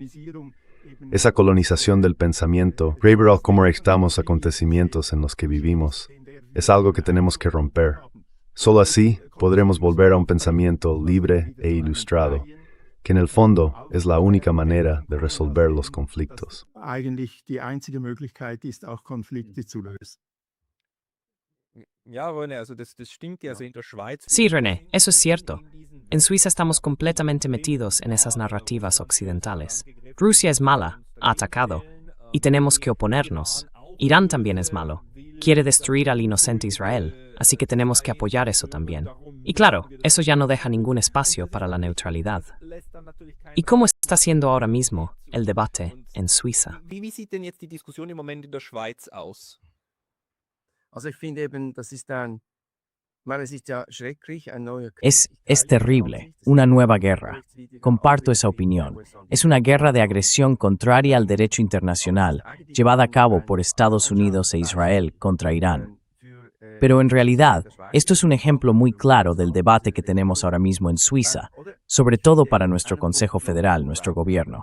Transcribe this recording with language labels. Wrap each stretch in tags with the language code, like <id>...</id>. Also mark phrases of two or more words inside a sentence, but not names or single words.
<es>Esa colonización del pensamiento, Graeber cómo estamos acontecimientos en los que vivimos, es algo que tenemos que romper. Solo así podremos volver a un pensamiento libre e ilustrado, que en el fondo es la única manera de resolver los conflictos.</es> <de>Eigentlich die einzige Möglichkeit ist, auch Konflikte zu lösen. Ja, René, also das stimmt ja. Also in der Schweiz.</de> <es>Sí, René, eso es cierto. En Suiza estamos completamente metidos en esas narrativas occidentales. Rusia es mala, ha atacado, y tenemos que oponernos. Irán también es malo, quiere destruir al inocente Israel, así que tenemos que apoyar eso también. Y claro, eso ya no deja ningún espacio para la neutralidad. ¿Y cómo está siendo ahora mismo el debate en Suiza?</es> <de>Wie sieht denn jetzt die Diskussion im Moment in der Schweiz aus? Also ich finde eben, das ist es ist ja schrecklich, ein neuer Krieg.</de> <es>Es terrible, una nueva guerra. Comparto esa opinión. Es una guerra de agresión contraria al derecho internacional, llevada a cabo por Estados Unidos e Israel contra Irán. Pero en realidad, esto es un ejemplo muy claro del debate que tenemos ahora mismo en Suiza, sobre todo para nuestro Consejo Federal, nuestro gobierno.</es>